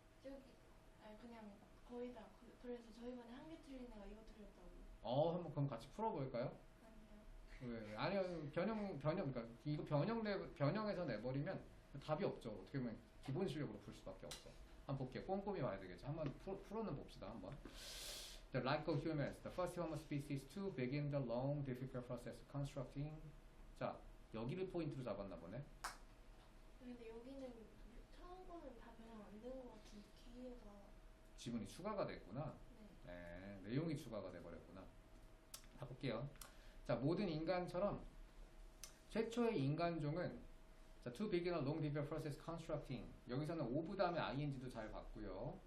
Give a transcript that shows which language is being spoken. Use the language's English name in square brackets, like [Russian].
[Korean] 저기 그냥 거의 다 그래서 저희반에 한 개 틀린 애가 이거 틀렸다고. 한번 그럼 같이 풀어볼까요? 아니요. 왜? 아니요, 그러니까 이거 변형해서 내버리면 답이 없죠. 어떻게 보면 기본 실력으로 풀 수밖에 없어. 한번 볼게요. 꼼꼼히 봐야 되겠죠. 한번 풀어는 봅시다. 한번. [English] The like of humans, the first human species to begin the long, difficult process of constructing. [Korean] 자, 여기를 포인트로 잡았나 보네. 근데 여기는 처음 거는 다 변형 안 된 것 같은 뒤에가. 지문이 추가가 됐구나. 네. 내용이 추가가 돼버렸구나. 다 볼게요. 자, 모든 인간처럼 최초의 인간종은 자, [English] to begin a long difficult process constructing. [Korean] 여기서는 of 다음에 ing도 잘 봤고요.